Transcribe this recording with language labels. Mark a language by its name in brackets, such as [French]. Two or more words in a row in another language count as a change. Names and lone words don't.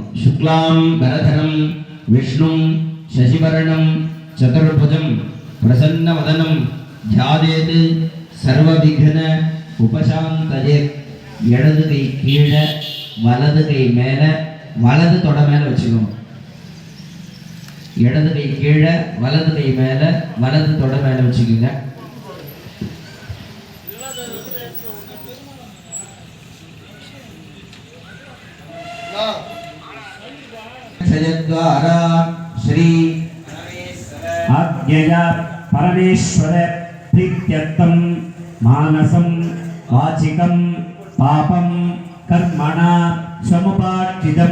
[Sanskrit] शुक्लाम् बरधरं विष्णुं शशिवर्णं चतुर्भुजं प्रसन्न वदनं ध्यायेत् सर्वविघ्न उपशान्तये. [Tamil] இடது கை கீழே வலது கை மேலே வலது தொட மேலே வச்சுக்கணும். இடது கை கீழே வலது கை மேலே வலது தொட மேலே வச்சுக்கோங்க. [Sanskrit] श्री आज्ञया परमेश्वर प्रीत्यर्थं मानसं वाचिकं पापं कर्मणा समुपार्जितं